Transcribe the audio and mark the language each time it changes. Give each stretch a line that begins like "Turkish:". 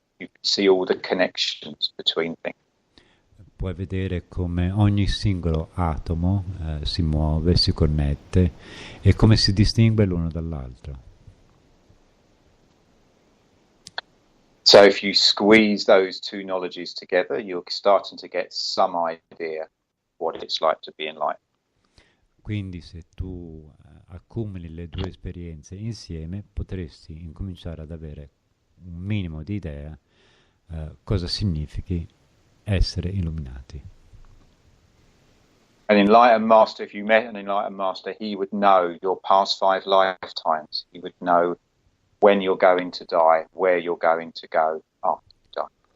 English: You can see all the connections between things.
Italian: Puoi vedere come ogni singolo atomo si muove, si connette e come si distingue l'uno dall'altro.
English: So if you squeeze those two knowledges together, you're starting to get some idea what it's like to be enlightened.
Italian: Quindi se tu accumuli le due esperienze insieme, potresti incominciare ad avere un minimo di idea cosa significhi essere illuminati.
English: An enlightened master, if you met an enlightened master, he would know your past 5 lifetimes. He would know when you're going to die, where you're going to go after you die.